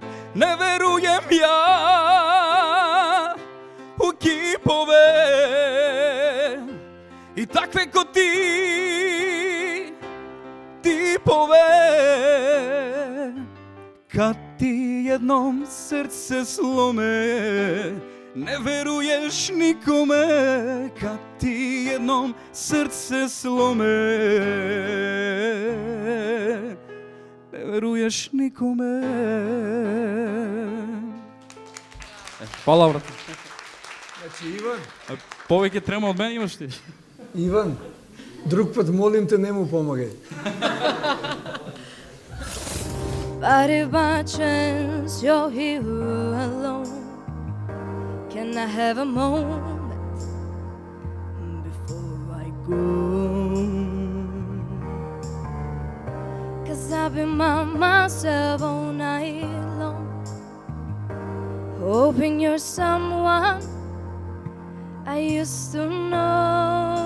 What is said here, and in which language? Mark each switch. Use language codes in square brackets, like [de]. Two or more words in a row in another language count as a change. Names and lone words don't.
[sr] Не веруjem ја у кипове и такве ко ти типове, кад ти едном срце сломе, не веруеш никоме, кад ти едном срце сломе, не веруеш никоме. [mk] Фала, брат. Значи, Иван, Повеќе трема од мене имаш ти. Иван, друг пат молим те, не му помагај. [en] But if by chance you're here alone, can I have a moment before I go? 'Cause I've been by myself all night long, hoping you're someone I used to know.